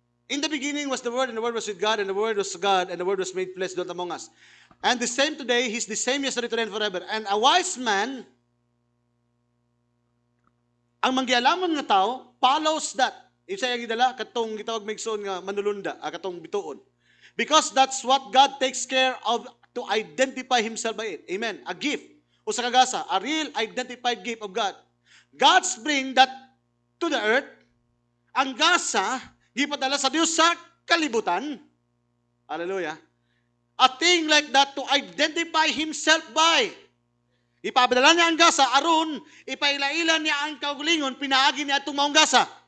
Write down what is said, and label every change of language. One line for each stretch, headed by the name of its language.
English: In the beginning was the Word, and the Word was with God, and the Word was God, and the Word was made flesh, dwelt among us. And the same today, He's the same yesterday, today, and forever. And a wise man,
Cebuano: ang manggialaman nga tao,
English: follows that.
Cebuano: Isa yung gidala, katong gitawag maigsoon nga manulunda, katong bituon.
English: Because that's what God takes care of to identify Himself by it. Amen. A gift.
Cebuano: O sa kagasa,
English: a real identified gift of God. God's bring that to the earth.
Cebuano: Ang gasa, gipadala sa Dios sa kalibutan. Hallelujah.
English: A thing like that to identify Himself by.
Cebuano: Ipapadala niya ang gasa, aron, ipaila-ila niya ang kaugalingon, pinaagi niya itong maong gasa.